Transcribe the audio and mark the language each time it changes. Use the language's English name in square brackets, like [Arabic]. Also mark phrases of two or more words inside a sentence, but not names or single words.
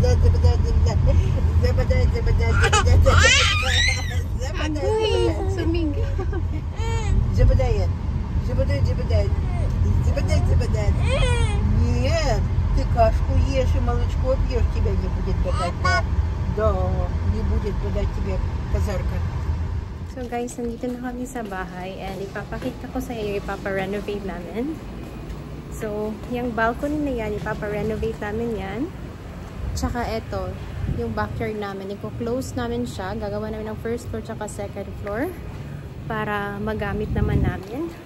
[Filipino] Sumigaw. [Russian] Западает. Нет, ты кашку ешь и молочко пьешь, тебя не будет бодать. Да, не будет бодать тебе козарка. [English] So guys, [Filipino] nandito na kami sa bahay and ipapakita ko sa iyo, ipapa-renovate namin. So, yung balcony na yan, ipapa-renovate namin yan. Tsaka eto, yung backyard namin, ipo-close namin siya. Gagawa namin ng [English] first floor [Filipino] tsaka [English] second floor [Filipino] para magamit naman namin.